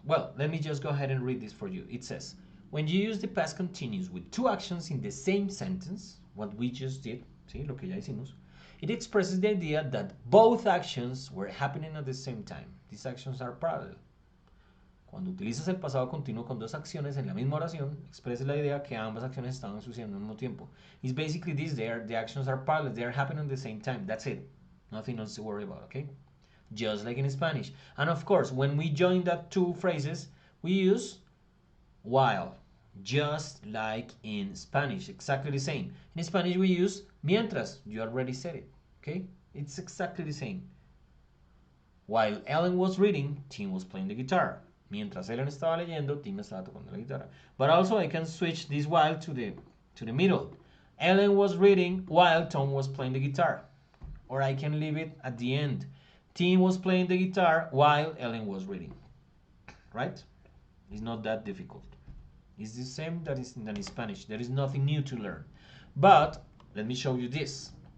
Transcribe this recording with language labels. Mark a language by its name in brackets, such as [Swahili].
[English] Well, let me just go ahead and read this for you. It says, when you use the past continuous with two actions in the same sentence, what we just did, ¿sí? Lo que ya hicimos, it expresses the idea that both actions were happening at the same time. These actions are parallel. [Spanish] Cuando utilizas el pasado continuo con dos acciones en la misma oración, expresa la idea que ambas acciones estaban sucediendo al mismo tiempo. [English] It's basically this, the actions are parallel, they are happening at the same time. That's it. Nothing else to worry about, okay? Just like in Spanish. And of course, when we join that two phrases, we use while, just like in Spanish, exactly the same. In Spanish, we use mientras. You already said it, okay? It's exactly the same. While Ellen was reading, Tim was playing the guitar. [Spanish] Mientras Ellen estaba leyendo, Tim estaba tocando la guitarra. [English] But also I can switch this while to the middle. Ellen was reading while Tom was playing the guitar. Or I can leave it at the end. Tim was playing the guitar while Ellen was reading. Right? It's not that difficult. It's the same than in Spanish. There is nothing new to learn. But let me show you this.